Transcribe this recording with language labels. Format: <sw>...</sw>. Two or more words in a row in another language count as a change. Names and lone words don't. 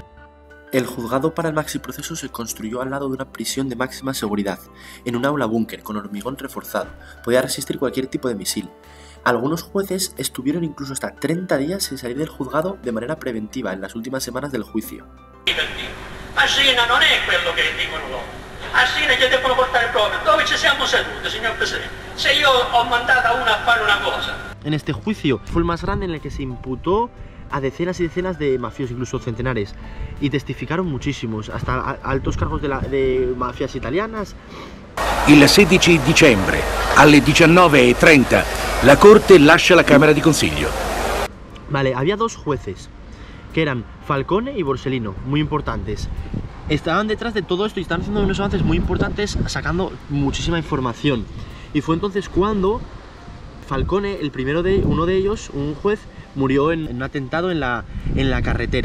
<es>El juzgado para el Maxi Proceso se construyó al lado de una prisión de máxima seguridad, en un aula búnker con hormigón reforzado. Podía resistir cualquier tipo de misil. Algunos jueces estuvieron incluso hasta 30 días sin salir del juzgado de manera preventiva en las últimas semanas del juicio.</es> <it>Asina non è quello che dicono loro. Asina gli devono portare proprio dove ci siamo seduti, signor Presidente. Se io ho mandato a uno a fare una cosa.</it> <es>En este juicio fue el más grande en el que se imputó a decenas y decenas de mafiosos, incluso centenares, y testificaron muchísimos, hasta altos cargos de mafias italianas.</es> <it>Il 16 dicembre alle 19:30 la Corte lascia la Camera di Consiglio.</it> <es>Vale, había dos jueces, que eran Falcone y Borsellino, muy importantes. Estaban detrás de todo esto y están haciendo unos avances muy importantes, sacando muchísima información. Y fue entonces cuando Falcone, uno de ellos, un juez, murió en un atentado en la carretera.</es>